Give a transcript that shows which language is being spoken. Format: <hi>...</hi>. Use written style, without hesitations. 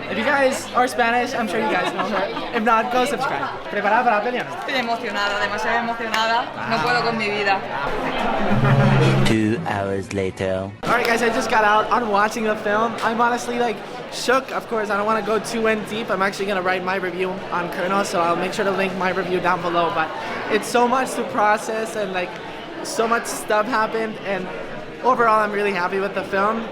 <en>If you guys are Spanish, I'm sure you guys know her. If not, go subscribe.</en> <es>¿Preparada para la peli o no? Estoy emocionada, demasiado emocionada. No puedo con mi vida.</es> <en>2 hours later. Alright guys, I just got out on watching the film. I'm honestly like shook. Of course, I don't want to go too in deep. I'm actually going to write my review on Colonel, so I'll make sure to link my review down below. But it's so much to process and like so much stuff happened, and overall I'm really happy with the film.</en>